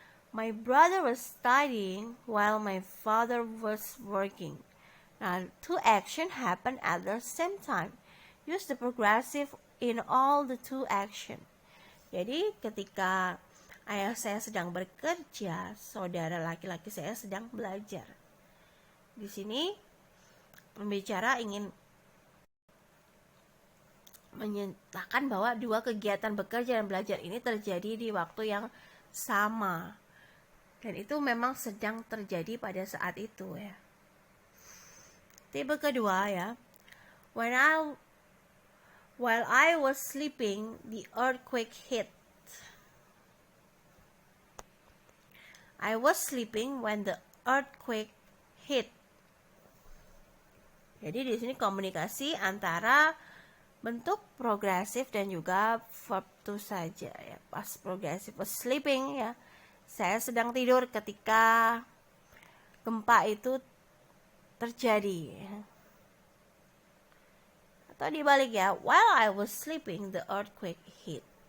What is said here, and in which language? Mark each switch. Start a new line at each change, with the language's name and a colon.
English: My brother was studying while my father was working. Now, two actions happen at the same time. Use the progressive in all the two action.
Indonesian: Jadi, ketika ayah saya sedang bekerja, saudara laki-laki saya sedang belajar. Di sini, pembicara ingin menyatakan bahwa dua kegiatan bekerja dan belajar ini terjadi di waktu yang sama. Dan itu memang sedang terjadi pada saat itu ya. Tipe kedua ya.
English: While I was sleeping, the earthquake hit. I was sleeping when the earthquake hit.
Indonesian: Jadi di sini komunikasi antara bentuk progresif dan juga verb to saja ya.
English: Past progressive was sleeping ya.
Indonesian: Saya sedang tidur ketika gempa itu terjadi ya. Atau dibalik ya,
English: while I was sleeping the earthquake hit.